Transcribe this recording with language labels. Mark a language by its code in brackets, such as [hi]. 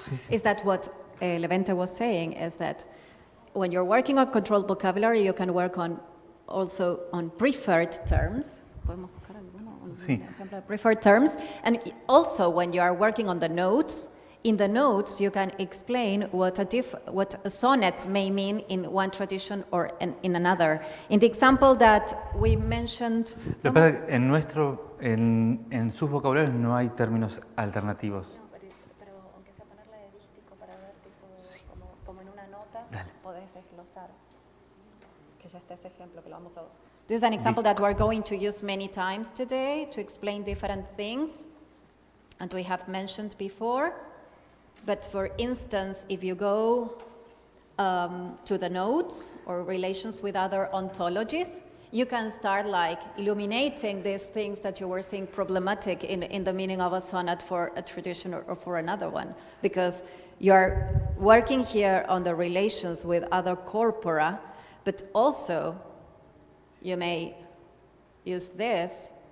[en] Is that what Levente was saying, is that when you're working on controlled vocabulary, you can work also on preferred terms. [es] Sí. [en] Preferred terms, and also when you are working on the notes, in the notes you can explain what a sonnet may mean in one tradition or in another. In the example that we mentioned, [es] Lo que pasa es que en sus vocabularios no hay términos alternativos. pero aunque sea ponerle de dístico para ver como en una nota, podés desglosar. Que ya está ese ejemplo que lo vamos a. [en] This is an example that we're going to use many times today to explain different things, and we have mentioned before. But for instance, if you go to the notes or relations with other ontologies, you can start like illuminating these things that you were seeing problematic in the meaning of a sonnet for a tradition or for another one, because you're working here on the relations with other corpora, but also you may use this,